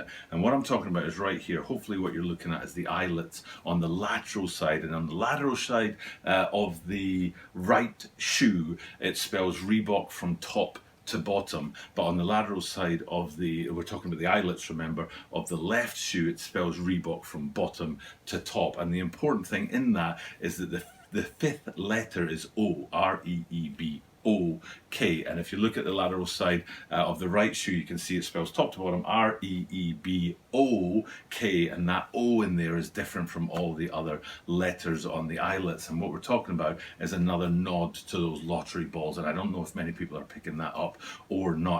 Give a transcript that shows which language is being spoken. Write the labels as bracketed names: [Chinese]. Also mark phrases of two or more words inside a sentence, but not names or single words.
[English] And what I'm talking about is right here. Hopefully what you're looking at is the eyelets on the lateral side, and on the lateral side of the right shoe, it spells Reebok from top to bottom, but on the lateral side of we're talking about the eyelets, remember, of the left shoe, it spells Reebok from bottom to top. And the important thing in that is that the fifth letter is O, R-E-E-B. R-E-E-B-O-K. And if you look at the lateral side of the right shoe, you can see it spells top to bottom R-E-E-B-O-K, and that O in there is different from all the other letters on the eyelets. And what we're talking about is another nod to those lottery balls, and I don't know if many people are picking that up or not.